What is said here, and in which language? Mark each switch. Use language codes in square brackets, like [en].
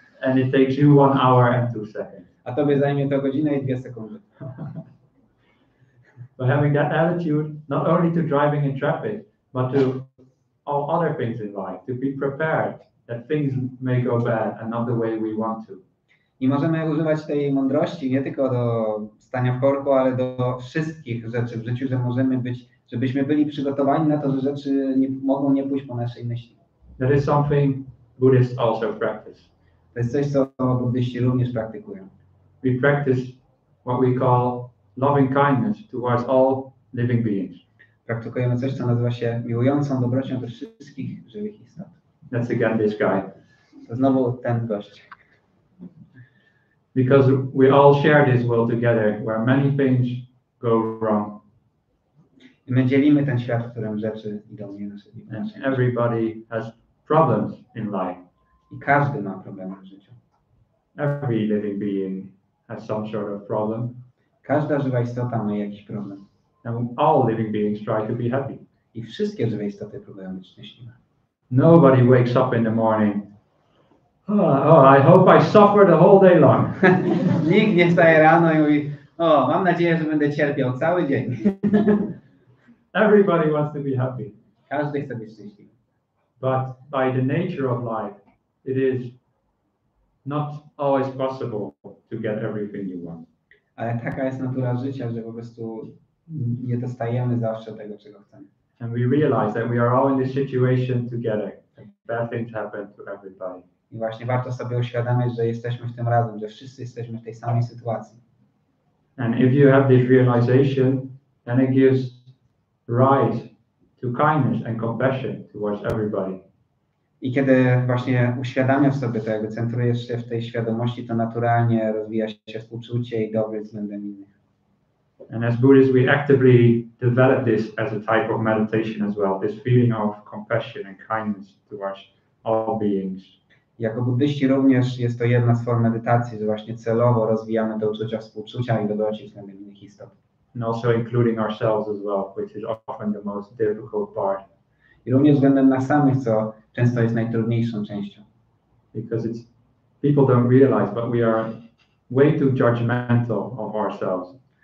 [en] And it takes you 1 hour and 2 seconds. [pl] A tobie zajmie to godzinę i 2 sekundy. [en] By having that attitude, not only to driving in traffic, but to all other things in life, to be prepared that things may go bad and not the way we want to. [pl] I możemy używać tej mądrości nie tylko do stania w korku, ale do wszystkich rzeczy w życiu, żebyśmy byli przygotowani na to, że rzeczy mogą nie pójść po naszej myśli. [en] That is something Buddhists also practice. [pl] To jest coś, co buddyści również praktykują. [en] We practice what we call loving kindness towards all living beings. [pl] Praktykujemy coś, co nazywa się miłującą dobrocią do wszystkich żywych istot. [en] That's again this guy. [pl] To znowu ten gość. [en] Because we all share this world together, where many things go wrong. [pl] I my dzielimy ten świat, w którym rzeczy idą nie nasze. [en] And everybody has problems in life. [pl] I każdy ma problemy w życiu. [en] Every living being has some sort of problem. [pl] Każda żywa istota ma jakiś problem. [en] And all living beings try to be happy. [pl] I wszystkie żywe istoty próbują być szczęśliwe. [en] Nobody wakes up in the morning. Oh, I hope I suffer the whole day long. [pl] Nikt nie wstaje rano i mówi, o, mam nadzieję, że będę cierpiał cały dzień. [en] Everybody wants to be happy. [pl] Każdy chce być szczęśliwy. [en] But by the nature of life, it is not always possible to get everything you want. [pl] Ale taka jest natura życia, że po prostu nie dostajemy zawsze tego, czego chcemy. [en] And we realize that we are all in this situation together. Bad things happen to everybody. [pl] I właśnie warto sobie uświadamiać, że jesteśmy w tym razem, że wszyscy jesteśmy w tej samej sytuacji. [en] And if you have this realization, then it gives rise to kindness and compassion towards everybody. [pl] I kiedy właśnie uświadamiasz sobie to, jakby centrujesz się w tej świadomości, to naturalnie rozwija się współczucie i dobry względem innych. [en] And as Buddhists, we actively develop this as a type of meditation as well, this feeling of compassion and kindness towards all beings. [pl] Jako buddyści również jest to jedna z form medytacji, że właśnie celowo rozwijamy te uczucia współczucia i dobroci względem innych istot. [en] And also including ourselves as well, which is often the most difficult part. [pl] I również względem nas samych, co często jest najtrudniejszą częścią. [en] Because people don't realize, but we are way too judgmental of ourselves.